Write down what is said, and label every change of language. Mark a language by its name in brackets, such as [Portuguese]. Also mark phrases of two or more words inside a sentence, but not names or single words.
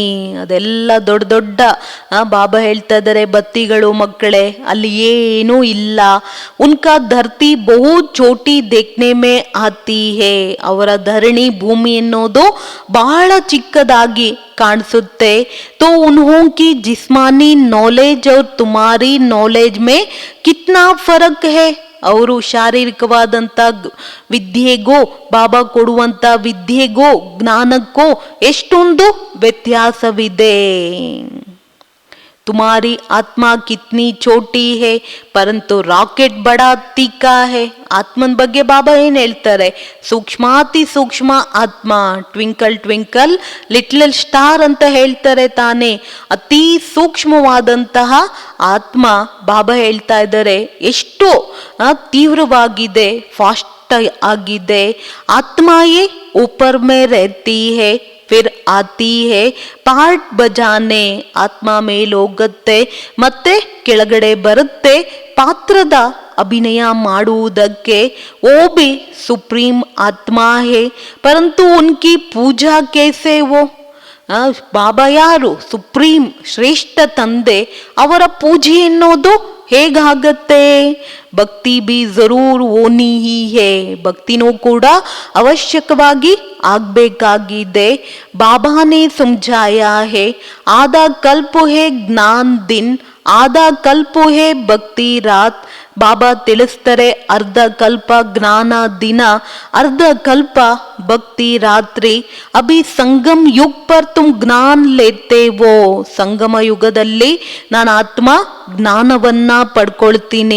[Kannada] ಅದೆಲ್ಲ ದೊಡ್ಡ ದೊಡ್ಡ ಬಾಬಾ ಹೇಳ್ತಾ ಇದ್ದಾರೆ ಬತ್ತಿಗಳು ಮಕ್ಕಳೇ, ಅಲ್ಲಿ ಏನೂ ಇಲ್ಲ. [Hindi] उनका धरती बहु छोटी देखने में आती है. [Kannada] ಅವರ ಧರಣಿ ಭೂಮಿ ಎನ್ನೋದು ಬಹಳ ಚಿಕ್ಕದಾಗಿ ಕಾಣಿಸುತ್ತೆ. [Hindi] तो उन्हों की जिस्मानी नॉलेज और तुम्हारी नॉलेज में कितना फर्क है. [Kannada] ಅವರು ಶಾರೀರಿಕವಾದಂಥ ವಿದ್ಯೆಗೂ ಬಾಬಾ ಕೊಡುವಂಥ ವಿದ್ಯೆಗೂ ಜ್ಞಾನಕ್ಕೂ ಎಷ್ಟೊಂದು ವ್ಯತ್ಯಾಸವಿದೆ. [Hindi] तुम्हारी आत्मा कितनी छोटी है परंतु रॉकेट बड़ा तीखा है. [Kannada] ಆತ್ಮನ ಬಗ್ಗೆ ಬಾಬಾ ಏನ್ ಹೇಳ್ತಾರೆ, ಸೂಕ್ಷ್ಮಾತಿ ಸೂಕ್ಷ್ಮ ಆತ್ಮ, [English] twinkle twinkle little star [Kannada] ಅಂತ ಹೇಳ್ತಾರೆ ತಾನೆ. ಅತಿ ಸೂಕ್ಷ್ಮವಾದಂತಹ ಆತ್ಮ ಬಾಬಾ ಹೇಳ್ತಾ ಇದ್ದಾರೆ ಎಷ್ಟು ತೀವ್ರವಾಗಿದೆ, ಫಾಸ್ಟ್ ಆಗಿದೆ. [Hindi] ಆತ್ಮಾಯೇ ऊपर में रहती है फिर आती है पार्ट बजाने. [Kannada] ಆತ್ಮ ಮೇಲೋಗತ್ತೆ ಮತ್ತೆ ಕೆಳಗಡೆ ಬರುತ್ತೆ ಪಾತ್ರದ ಅಭಿನಯ ಮಾಡುವುದಕ್ಕೆ. [Hindi] ओ भी सुप्रीम आत्मा है परंतु उनकी पूजा कैसे वो. [Kannada] ಬಾಬಾ ಯಾರು? ಸುಪ್ರೀಂ ಶ್ರೇಷ್ಠ ತಂದೆ, ಅವರ ಪೂಜೆ ಎನ್ನೋದು ಹೇಗಾಗತ್ತೆ? [Hindi] भक्ति भी ज़रूर होनी ही है, [Kannada] ಭಕ್ತಿನೂ ಕೂಡ ಅವಶ್ಯಕವಾಗಿ ಆಗ್ಬೇಕಾಗಿದೆ. [Hindi] बाबाने समझाया है आधा कल्प है ज्ञान दिन आधा कल्प है भक्ति रात. [Kannada] ಬಾಬಾ ತಿಳಿಸ್ತಾರೆ ಅರ್ಧ ಕಲ್ಪ ಜ್ಞಾನ ದಿನ, ಅರ್ಧ ಕಲ್ಪ ಭಕ್ತಿ ರಾತ್ರಿ. [Hindi] अभी संगम युग पर तुम ज्ञान लेते वो. [Kannada] ಸಂಗಮ ಯುಗದಲ್ಲಿ ನಾನು ಆತ್ಮ ಜ್ಞಾನವನ್ನ ಪಡ್ಕೊಳ್ತೀನಿ.